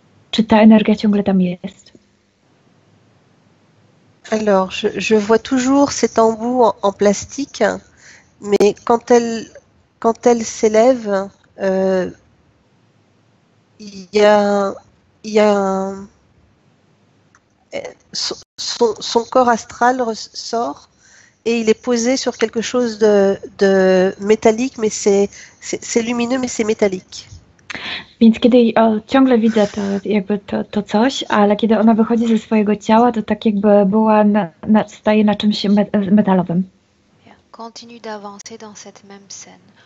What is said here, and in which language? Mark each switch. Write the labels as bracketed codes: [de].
[pl] Czy ta energia ciągle tam jest? [fr] Alors, je vois toujours cet embout en plastique, mais quand elle s'élève, il y a son corps astral sort et il est posé sur quelque chose de métallique, mais c'est lumineux, mais c'est métallique. [pl] Więc kiedy ciągle widzę to coś, ale kiedy ona wychodzi ze swojego ciała, to tak jakby staje na czymś metalowym. [fr] Continue d'avancer dans cette même scène.